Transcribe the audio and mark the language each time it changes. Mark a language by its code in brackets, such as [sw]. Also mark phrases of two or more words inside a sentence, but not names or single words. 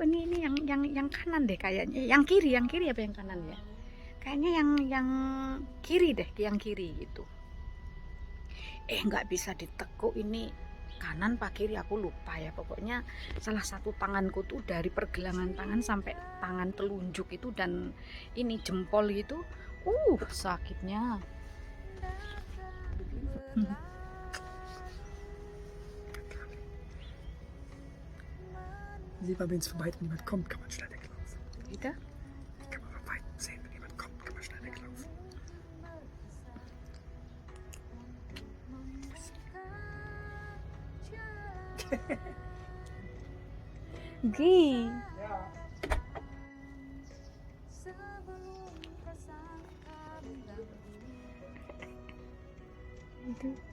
[id] Ini yang kanan deh kayaknya, yang kiri apa yang kanan ya, kayaknya yang kiri deh, yang kiri gitu. Nggak bisa ditekuk, ini kanan pak kiri aku lupa ya, pokoknya salah satu tanganku tuh dari pergelangan tangan sampai tangan telunjuk itu dan ini jempol gitu, sakitnya. [de] Sieht man, wenn es von weitem jemand kommt, kann man schnell weglaufen. [id] Gitu. [de] Die kann man von weitem sehen, wenn jemand kommt, kann man schnell weglaufen. Gi. [id] Itu.